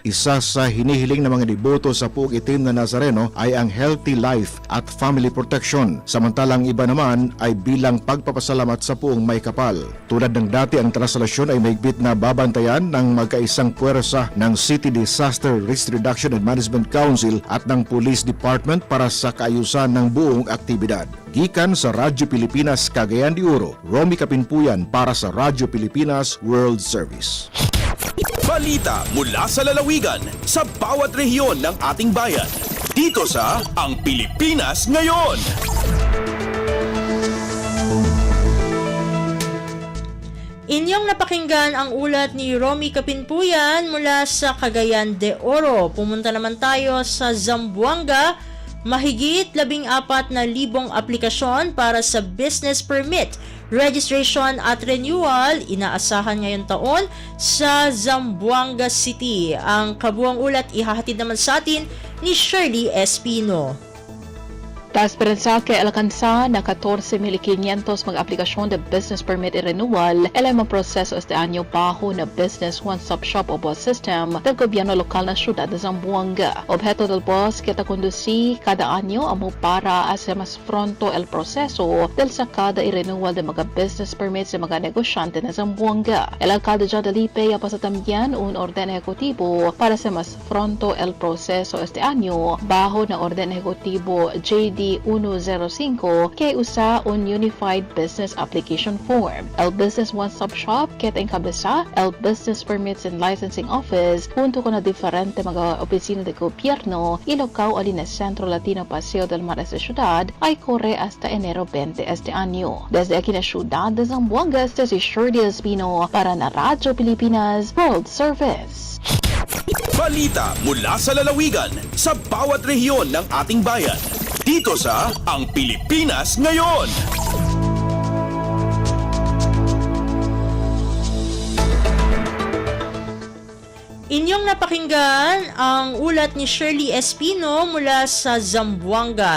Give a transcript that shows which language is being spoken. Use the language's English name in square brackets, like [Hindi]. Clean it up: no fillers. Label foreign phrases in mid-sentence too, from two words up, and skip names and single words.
[Filipino] Isa sa hinihiling ng mga deboto sa puog itim na Nazareno ay ang [English] healthy life [Filipino] at [English] family protection. [Filipino] Samantalang iba naman ay bilang pagpapasalamat sa puong may kapal. Tulad ng dati, ang traslasyon ay mahigpit na babantayan ng magkaisang puwersa ng City Disaster Risk Reduction and Management Council at ng Police Department para sa kaayusan ng buong aktibidad. [Cebuano] Gikan sa Radyo Pilipinas Cagayan de Oro, Romy Kapinpuyan para sa Radyo Pilipinas World Service. [Filipino] Balita mula sa lalawigan sa bawat rehiyon ng ating bayan. Dito sa Ang Pilipinas Ngayon. Inyong napakinggan ang ulat ni Romy Kapinpuyan mula sa Cagayan de Oro. Pumunta naman tayo sa Zamboanga. Mahigit 14,000 aplikasyon para sa [English] business permit, [Filipino] registration at renewal inaasahan ngayong taon sa Zamboanga City. Ang kabuang ulat ihahatid naman sa atin ni Shirley Espino. [Chavacano] La esperanza que alcanza na 14,500 mga aplikasyon de [English] business permit [Chavacano] y renewal el mga proseso este año bajo na Business One-Stop Shop o BOS system del gobierno local na siyudad de Zamboanga. Objeto del BOS que conduci cada año amo para hacer más pronto el proceso del sacada y renewal de mga [English] business permits [Chavacano] de mga negosyante na Zamboanga. El alcalde John Delipe pasa también un orden ejecutivo para hacer más pronto el proceso este año bajo na orden ejecutivo JD 105 que usa un Unified Business Application Form. El Business One-Stop Shop que encabeza el Business Permits and Licensing Office junto con na diferente mga opisina de gobierno ilocao alin na Centro Latino Paseo del Mar esta ciudad ay corre hasta enero 20 este año. Desde aquí na ciudad de Zamboanga, este si Shirley Espino para na Radyo Pilipinas World Service. [Filipino] Balita mula sa lalawigan sa bawat rehiyon ng ating bayan. Dito sa Ang Pilipinas Ngayon. Inyong napakinggan ang ulat ni Shirley Espino mula sa Zamboanga.